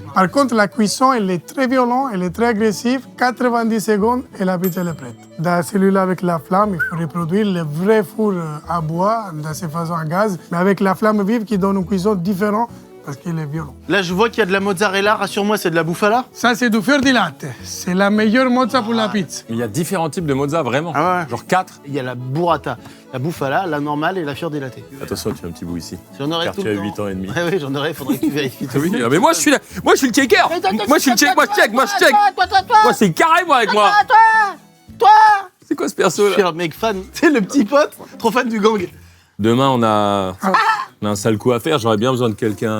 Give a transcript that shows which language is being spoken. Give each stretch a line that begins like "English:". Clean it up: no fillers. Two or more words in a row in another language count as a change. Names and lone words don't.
French: Par contre, la cuisson, elle est très violente, elle est très agressive. 90 secondes et la pizza elle est prête. Dans celui-là, avec la flamme, il faut reproduire le vrai four à bois, dans cette façon à gaz, mais avec la flamme vive qui donne une cuisson différente parce qu'il est violent. Là, je vois qu'il y a de la mozzarella. Rassure-moi, c'est de la bouffala. Ça, c'est du
Italian: fior di latte.
French: C'est la meilleure mozza pour la pizza. Mais il y a différents types de mozza, vraiment. Ah ouais. Genre 4. Il y a la burrata, la bouffala, la normale et la
Italian: fior di latte.
French: Attention, tu as un petit bout ici. J'en aurais Car tout tu le as temps. 8 ans et demi. Ouais, oui, j'en aurais, faudrait que tu vérifies. Oui, mais moi je suis là. Moi je suis le checker. Moi je suis le check, moi je check, moi je check. Moi c'est carré moi avec moi. Toi C'est quoi ce perso Je suis là? un mec fan, c'est le petit pote, trop fan du gang. Demain on a un sale coup à faire, j'aurais bien besoin de quelqu'un.